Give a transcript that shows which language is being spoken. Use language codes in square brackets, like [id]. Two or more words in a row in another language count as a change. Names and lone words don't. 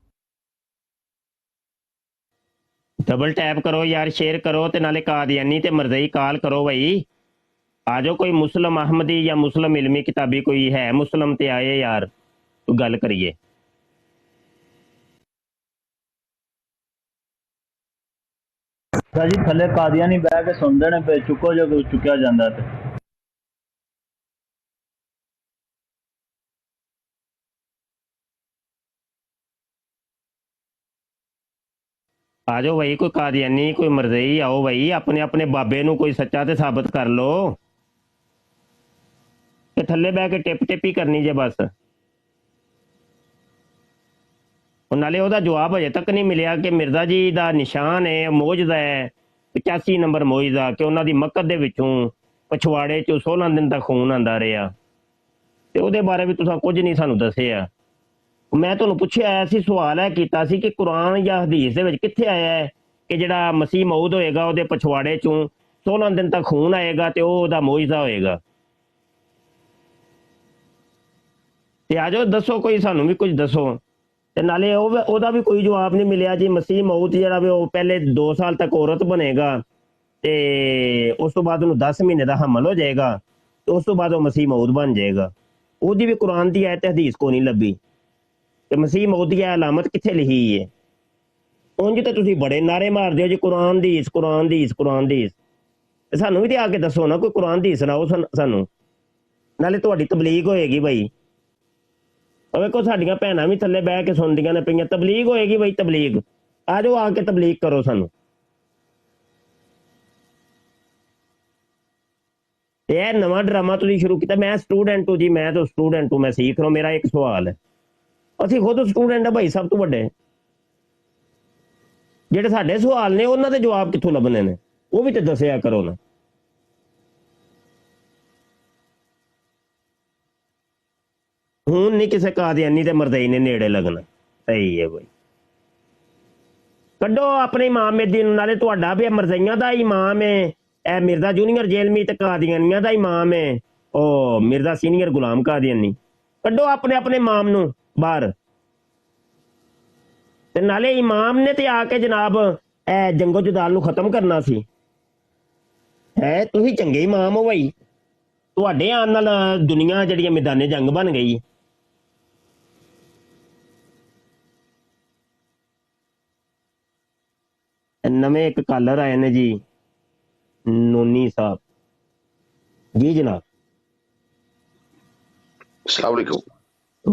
[pa] ڈبل ٹیپ کرو یار، شیئر کرو تے نالے قادیانی تے مرزئی کال کرو بھائی. آ جاؤ کوئی مسلم احمدی یا مسلم علمی کتابی کوئی ہے مسلم تے آئے یار، تو گل کریے. جی تھلے قادیانی بہ کے سنتے نے پہ چکو جو چکیا جاتا تے. آ جاؤ بھائی، کوئی قادیانی کوئی مرزئی آؤ بھائی، اپنے اپنے بابے نو کوئی سچا تے ثابت کر لو. تے تھلے بہ کے ٹپ ٹپ ہی کرنی جے بس. نالے وہ جواب اجے تک نہیں ملیا کہ مرزا جی دا نشان ہے موجزہ ہے 85 نمبر موجزہ کہ انہوں دی مکت دے وچوں پچھواڑے چوں 16 دن تک خون آندا رہا. تے او دے بارے بھی تساں کچھ نہیں سانو دسیا. میں تمہیں پوچھا آیا سی، سوال ہے کیتا سی کہ قرآن یا حدیث دے وچ کتھے آیا ہے کہ جڑا مسیح موعود ہوئے گا وہ دے پچھواڑے چوں 16 دن تک خون آئے گا تے او دا موجزہ ہوئے گا. تے آ جاؤ دسو، کوئی سانو بھی کچھ دسو. تے نالے او دا بھی کوئی جواب نہیں ملیا جی. مسیح موعود جڑا وہ پہلے 2 سال تک عورت بنے گا تے اس تو بعد انہوں 10 مہینے دا حمل ہو جائے گا تو اس تو بعد وہ مسیح موعود بن جائے گا. او دی بھی قرآن دی آیت حدیث کو نہیں لبھی کہ مسیح موعود دی علامت کتھے لکھی ہے. اونج تے تسی بڑے نعرے مار دیو جی قرآن دی قرآن دی قرآن دی. سانو بھی تے آ کے دسو نا، کوئی قرآن دی سناؤ سانو، نالے تہاڈی تبلیغ ہوئے گی بھائی. ویکھو ساڈیاں بھیناں بھی تھلے بہ کے سندیاں نے پئیاں، تبلیغ ہوئے گی بھائی تبلیغ. آ جاؤ آ کے تبلیغ کرو سانو. یہ نواں ڈرامہ تسی شروع کیتا. [ur] میں اسٹوڈنٹ ہوں جی، میں تو اسٹوڈنٹ ہوں، میں سیکھ رہا ہوں. میرا ایک سوال ہے، [pa] اسی خود اسٹوڈنٹ ہیں بھائی سب تو بڑے. جڑے ساڈے سوال نے انہاں دے جواب کتھوں لبنے نے، وہ بھی تے دسیا کرو نا. ہوں نہیں کسے قادیانی تے مرزئی نے نیڑے لگنا. صحیح ہے بھائی، کڈو اپنے امام الدین. نالے تہاڈا بھی مرزئیاں دا امام ہے اے مرزا جونیئر جیلمی تے قادیانیاں دا امام ہے او مرزا سینئر غلام قادیانی. کڈو اپنے اپنے امام نو باہر. تے نالے امام نے تے آ کے جناب اے جنگو جدال نو ختم کرنا سی. ہے تسی چنگے امام ہو بھائی، تہاڈے آن نال دنیا جڑی میدان جنگ بن گئی. نویں ایک کالر آئے نے جی، نونی صاحب. جی جناب. [ar] السلام علیکم.